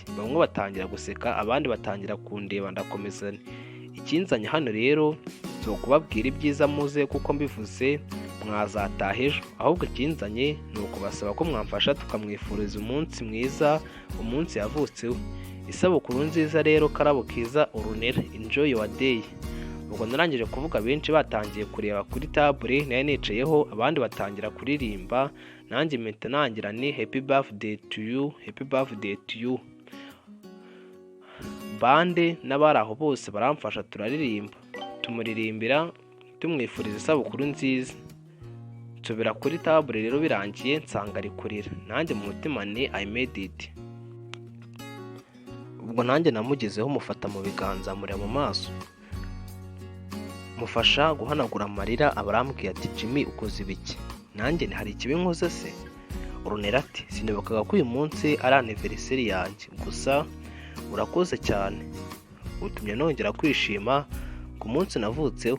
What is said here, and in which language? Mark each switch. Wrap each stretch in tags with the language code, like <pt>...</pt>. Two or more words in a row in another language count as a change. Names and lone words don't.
<rw>Bamwe batangira guseka abandi batangira kundeba, ndakomeza ikinzanye hano rero zo kubabwira ibyiza muze kuko mbivuze mwazataha ejo, ahubwo ikinzanye ni ukubasaba ko mwamfasha tukamwifuriza umunsi mwiza, umunsi yavutseho. Isabukuru nziza rero karabo kiza Ornella,</rw> <en>enjoy your day.</en> <rw>Ubwo narangije kuvuga benshi batangiye kureba kuri table nayo nicayeho, abandi batangira kuririmba, nanjye mpita nangira ni</rw> <en>happy birthday to you, happy birthday to you.</en> <rw>Bande n'abari aho bose baramfasha turaririmba, tumuririmbira tumwifuriza isabukuru nziza. Nsubira kuri table rero birangiye nsanga ari kurira. Nanjye mu mutima ni</rw> <en>I made it.</en> <rw>Ubwo nanjye namugezeho mufata mu biganza mureba mu maso, mufasha guhanagura amarira. Abarambwiye ati Jimmy ukoze ibiki? Nanjye ni hari ikibi nkoze se? Ornella ati sinibukaga ko uyu munsi ari anniversary yanjye, gusa urakoze cyane, utumye nongera kwishima ku munsi navutseho.</rw>